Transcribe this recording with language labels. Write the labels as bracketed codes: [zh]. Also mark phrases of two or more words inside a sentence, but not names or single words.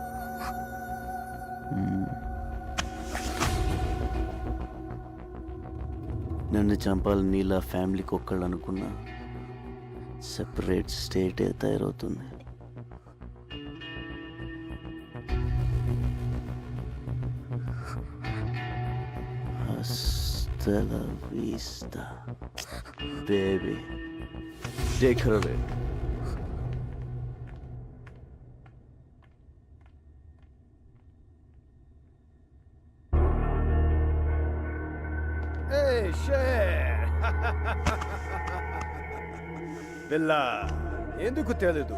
[te] నన్ను చంపాలని నీలా ఫ్యామిలీకి ఒక్కళ్ళు అనుకున్నా [en] separate state [te] తయారవుతుంది. [es] Hasta la vista, baby. [en] Take her away. [te] పిల్ల ఎందుకు తెలీదు?